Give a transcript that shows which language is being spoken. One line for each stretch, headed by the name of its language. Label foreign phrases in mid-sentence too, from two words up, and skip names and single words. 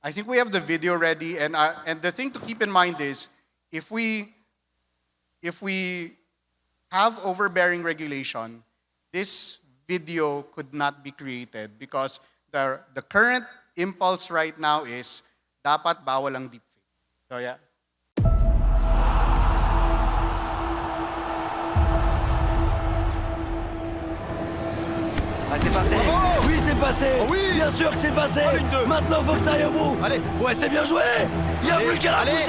English: I think we have the video ready, and the thing to keep in mind is if we have overbearing regulation, this video could not be created because the current impulse right now is
Filipino: dapat bawal ang deepfake.
English: So yeah.
French: Ah, c'est passé. Oui, c'est passé. Bien sûr que c'est passé. Maintenant, faut que ça aille au bout. Allez. Ouais, c'est bien joué. Il n'y a plus qu'à la Allez.